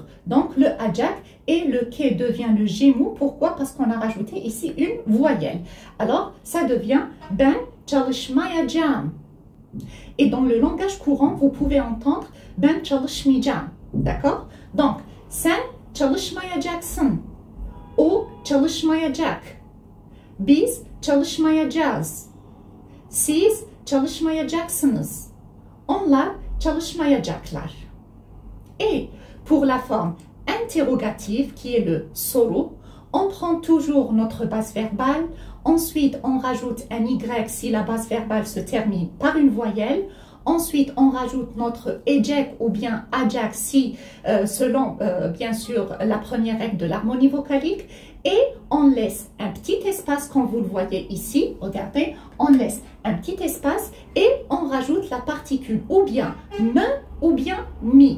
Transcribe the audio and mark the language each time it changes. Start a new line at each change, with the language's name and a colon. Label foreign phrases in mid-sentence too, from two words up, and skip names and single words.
French: Donc le acak et le K devient le G mou. Pourquoi? Parce qu'on a rajouté ici une voyelle. Alors ça devient
Turkish: ben çalışmayacağım.
French: Et dans le langage courant, vous pouvez entendre
Turkish: ben çalışmayacağım.
French: D'accord?
Turkish: Donc sen çalışmayacaksın, o çalışmayacak, biz çalışmayacağız, siz çalışmayacaksınız, onlar çalışmayacaklar.
French: Et pour la forme interrogative qui est le soru, on prend toujours notre base verbale, ensuite on rajoute un Y si la base verbale se termine par une voyelle, ensuite on rajoute notre ecek ou bien acak si selon bien sûr la première règle de l'harmonie vocalique, et on laisse un petit espace comme vous le voyez ici, regardez, on laisse un petit espace et on rajoute la particule ou bien me ou bien mi.